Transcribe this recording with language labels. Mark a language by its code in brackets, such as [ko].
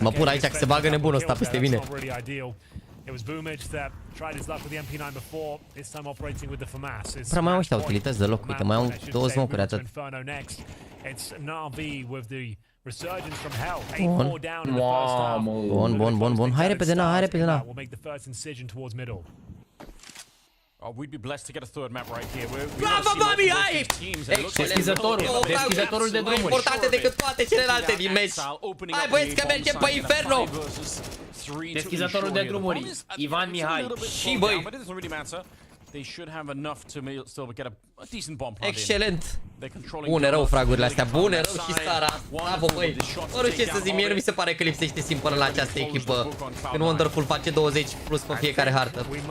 [ro] Mă pun aici că se bagă nebunul ăsta peste mine. [en] It was Boomich that tried his luck with the MP9 before, this time operating with the FAMAS. [ro] Prea mai au ăștia utilități deloc, uite, mai au 2 smocuri atât. [en] It's NaVi with the resurgence from hell. 8 more down in the first half. [ro] Bun. Hai repede, na, hai repede, na. [en] Will make the first incision towards middle. Oh, we'd be blessed to get a third map right here. [ro] Bravo, Bobby, hai! Deschizătorul de drumuri. Mai importante decât toate celelalte din meci. Hai băieți că mergem pe Inferno! Deschizătorul de drumuri, Ivan Mihai. Și băi! [en] They should have enough to still get a decent bomb. [ro] Excelent! Bune rău fragurile astea, bune rău și Sara. Bravo băi! Ori ce să zic, mie nu mi se pare că lipsește simplă la această echipă. Când Wonderful face 20 plus pe fiecare hartă.